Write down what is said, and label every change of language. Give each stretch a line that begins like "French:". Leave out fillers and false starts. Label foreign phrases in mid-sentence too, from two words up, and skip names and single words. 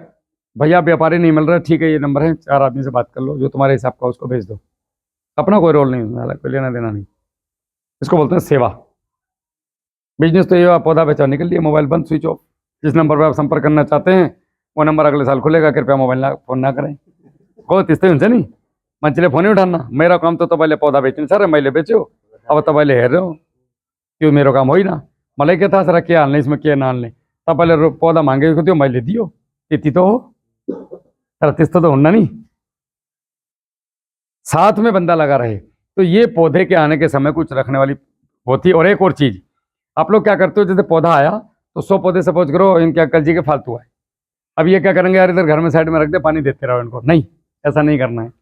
Hindi: भैया व्यापारी नहीं मिल रहा, ठीक है, ये नंबर है, 4 आदमी से बात कर लो, जो तुम्हारे हिसाब का उसको भेज दो। अपना कोई रोल नहीं है, कोई लेना देना नहीं। इसको बोलते हैं सेवा। बिजनेस तो ये पौधा बेचा निकल लिया, मोबाइल बंद,
English: switch off.
Hindi: जिस नंबर पर आप संपर्क करना चाहते हैं वो नंबर अगले साल खुलेगा, कृपया
English: mobile phone
Hindi: ना करें।
Nepali: को त्यस्तै हुन्छ नि, मान्छेले फोनै उठान्न। मेरो काम त तपाईँले पौधा बेच्नु छ र मैले बेच्यो, अब तपाईँले हेर्नु, त्यो मेरो काम होइन। मलाई के थाहा छ र के हाल्ने यसमा के नहाल्ने। तपाईँले पौधा मागेको थियो, मैले दियो, त्यति त हो। तर त्यस्तो त हुन्न नि,
Hindi: साथ में बंदा लगा रहे। तो ये पौधे के आने के समय कुछ रखने वाली होती। और एक और चीज, आप लोग क्या करते हो, जैसे पौधा आया तो 100 पौधे सपोज करो इनके अक्कल जी के फालतू है। अब ये क्या करेंगे, यार इधर घर में साइड में रख दे, पानी देते रहो इनको। नहीं, ऐसा नहीं करना है।